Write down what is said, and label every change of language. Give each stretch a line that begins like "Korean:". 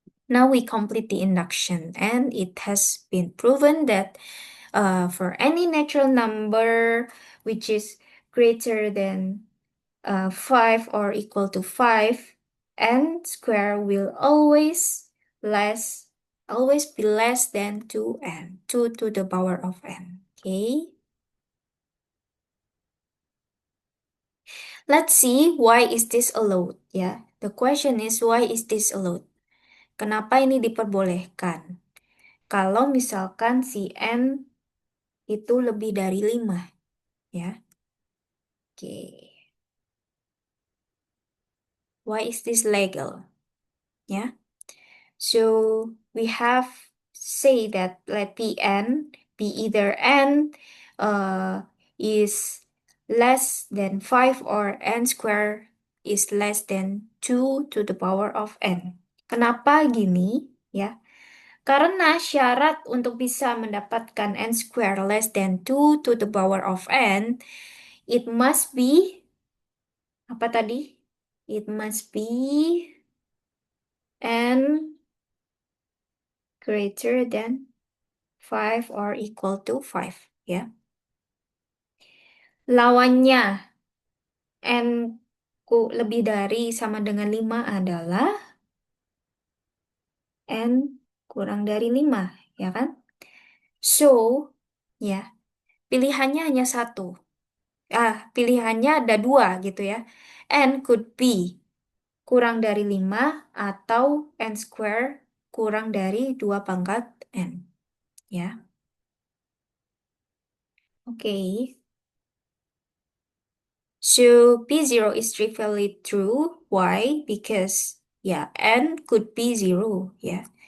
English: Now we complete the induction, and it has been proven that for any natural number which is greater than 5 or equal to 5, n square will always be less than 2n, 2 to the power of n. Okay. Let's see why is this allowed, ya. The question is why is this allowed?
Indonesian: Kenapa ini diperbolehkan? Kalau misalkan si n itu lebih dari 5, ya. Oke.
English: Why is this legal? Ya. So we have say that let Pn be either n is less than 5 or n square is less than 2 to the power of n.
Indonesian: Kenapa gini? Ya. Karena syarat untuk bisa mendapatkan
English: n square less than 2 to the power of n, it must be,
Indonesian: apa tadi?
English: It must be n greater than 5 or equal to 5, ya.
Indonesian: Lawannya n lebih dari sama dengan 5 adalah n kurang dari 5, ya kan? So, ya, pilihannya hanya satu. Pilihannya ada dua gitu ya.
English: N could be
Indonesian: kurang dari 5 atau n square kurang dari 2 pangkat n, ya. Oke.
English: So P0 is trivially true. Why? Because yeah, n could be 0. Yeah.